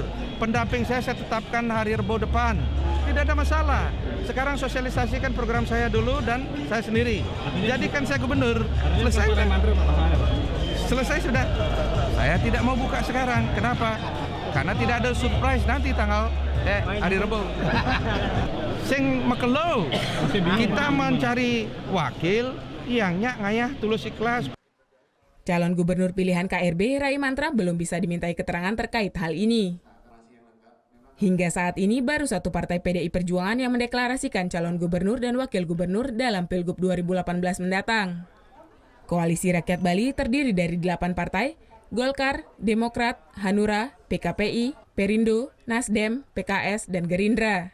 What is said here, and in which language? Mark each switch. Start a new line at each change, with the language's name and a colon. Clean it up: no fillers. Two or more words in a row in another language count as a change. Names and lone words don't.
Indonesian: Pendamping saya tetapkan hari Rebo depan. Tidak ada masalah. Sekarang sosialisasikan program saya dulu dan saya sendiri. Jadikan saya gubernur. Selesai. Selesai sudah. Saya tidak mau buka sekarang. Kenapa? Karena tidak ada surprise nanti tanggal hari Rebo.
Balinese: Sing mekelo.
Indonesian: Kita mencari wakil yang
Balinese: nyak ngayah
Indonesian: tulus ikhlas. Calon gubernur pilihan KRB Rai Mantra belum bisa dimintai keterangan terkait hal ini. Hingga saat ini baru satu partai PDI Perjuangan yang mendeklarasikan calon gubernur dan wakil gubernur dalam Pilgub 2018 mendatang. Koalisi Rakyat Bali terdiri dari 8 partai, Golkar, Demokrat, Hanura, PKPI, Perindo, Nasdem, PKS, dan Gerindra.